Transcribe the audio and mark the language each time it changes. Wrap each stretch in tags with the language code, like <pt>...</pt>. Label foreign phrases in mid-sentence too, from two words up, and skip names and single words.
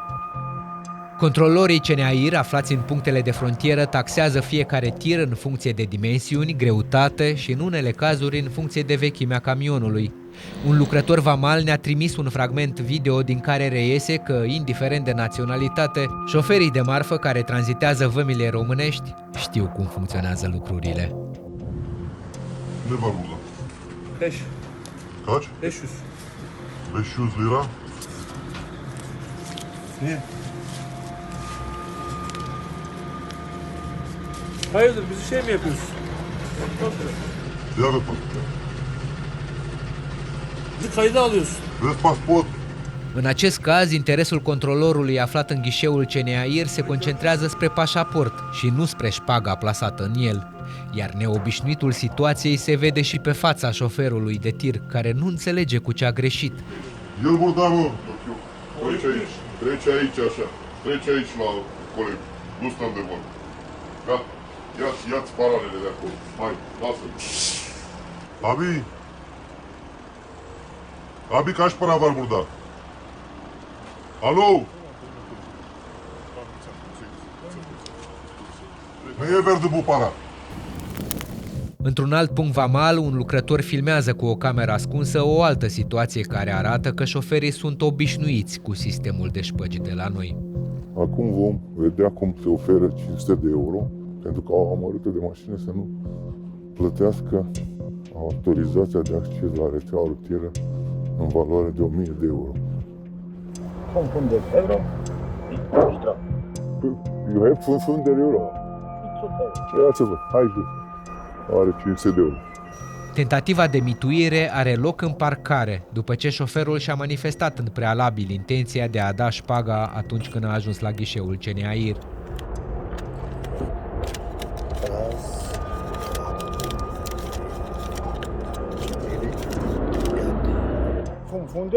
<ro>Controlorii CNAIR aflați în punctele de frontieră taxează fiecare tir în funcție de dimensiuni, greutate și, în unele cazuri, în funcție de vechimea camionului. Un lucrător vamal ne-a trimis un fragment video din care reiese că, indiferent de naționalitate, șoferii de marfă care tranzitează vămile românești știu cum funcționează lucrurile. Ne va rula?</ro> <tr>5. Kaç? 500. 500 lira? Niye? Hayırdır, bizi şey mi yapıyorsun?</tr> <ro>Ia arăt-mă.</ro> <tr>Bizi kayda alıyorsun.</tr> <ro>Vezi pasport? În acest caz, interesul controlorului aflat în ghișeul CNAIR se concentrează spre pașaport și nu spre șpaga plasată în el. Iar neobișnuitul situației se vede și pe fața șoferului de tir, care nu înțelege cu ce a greșit. El mă. Trece aici așa. Trece aici la coleg. Nu stăm de vorbă. Gata. Ia-ți paralele de acolo. Hai, lasă-l.</ro> <tr>Abi, kaç para var burada? Alo? Neye verdi bu para?</tr> <ro>Într-un alt punct vamal, un lucrător filmează cu o cameră ascunsă o altă situație care arată că șoferii sunt obișnuiți cu sistemul de șpăgi de la noi. Acum vom vedea cum se oferă 500 de euro pentru că au amărâtă de mașină să nu plătească autorizația de acces la rețeaua rutieră în valoare de 1000 de euro. 500 euro. Extra.</ro> <en>You have 500 euro.</en> <ro>Ia-ți-vă, hai jos. Are 500 de euro. Tentativa de mituire are loc în parcare, după ce șoferul și-a manifestat în prealabil intenția de a da șpaga atunci când a ajuns la ghișeul CNAIR. Funder,</ro>